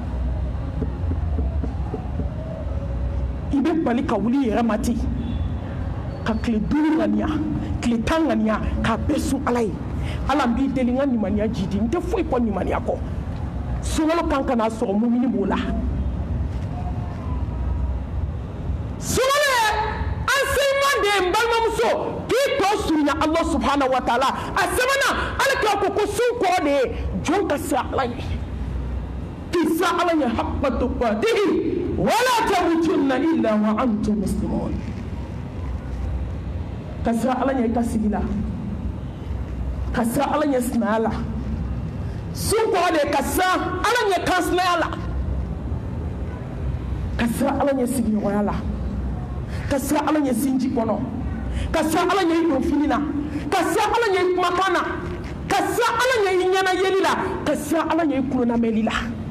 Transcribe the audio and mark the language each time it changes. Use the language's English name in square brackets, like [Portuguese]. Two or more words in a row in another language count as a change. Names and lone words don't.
[Bambara] i bɛ bali ka wuli yɛrɛ ma ten ka tile 5 ŋaniya tile 10 ŋaniya k'a bɛɛ sun ala ye ala n b'i deli n ka limaniya jidi n tɛ foyi kɔ limaniya kɔ sunkalo kan ka n'a sɔrɔ mumini b'o la sunkalo ye enseignement de ye n balimamuso k'i tɔ surunya [Arabic] الله سبحانه وتعالى [Bambara] a sɛbɛnna ala kira ko ko sun kɔrɔ de ye jɔn ka siran ala ɲɛ k'i siran ala ɲɛ [Arabic] حق تقاته ولا تموتن إلا وأنتم مسلمون [Bambara] ka siran ala ɲɛ i ka sigi la ka siran ala ɲɛ sinaya la sun kɔrɔ de ye ka siran ala ɲɛ kansinaya la ka siran ala ɲɛ sigiɲɔgɔnya la ka siran ala ɲɛ sinji kɔnɔ ka siran ala ɲɛ i donfini na ka siran ala ɲɛ i kumakan na ka siran ala ɲɛ i ɲɛnayeli la ka siran ala ɲɛ i kulonamɛli la